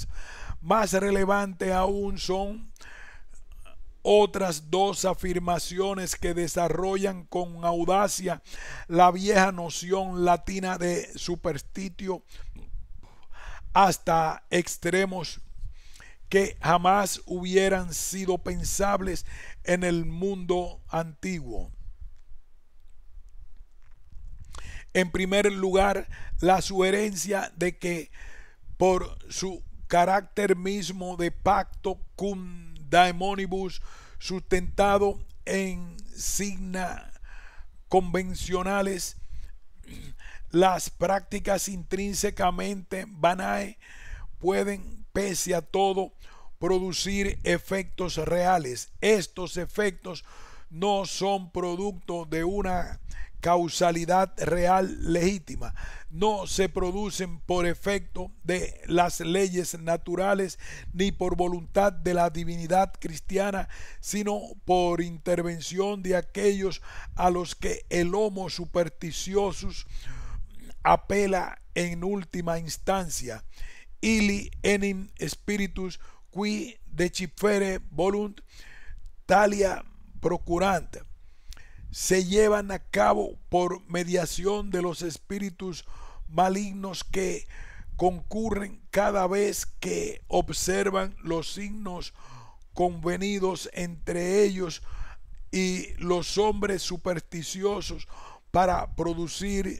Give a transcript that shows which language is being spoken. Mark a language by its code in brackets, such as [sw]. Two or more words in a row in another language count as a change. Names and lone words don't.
[es] Más relevante aún son otras dos afirmaciones que desarrollan con audacia la vieja noción latina de superstitio hasta extremos que jamás hubieran sido pensables en el mundo antiguo. En primer lugar, la sugerencia de que por su carácter mismo de pacto [la] cum daemonibus, [es] sustentado en signa convencionales, las prácticas intrínsecamente vanae pueden, pese a todo, producir efectos reales. Estos efectos no son producto de una causalidad real legítima, no se producen por efecto de las leyes naturales ni por voluntad de la divinidad cristiana, sino por intervención de aquellos a los que el [la] homo superstitiosus [es] apela en última instancia. [la] Illi enim spiritus qui decipere volunt talia procurant. [es] se llevan a cabo por mediación de los espíritus malignos que concurren cada vez que observan los signos convenidos entre ellos y los hombres supersticiosos para producir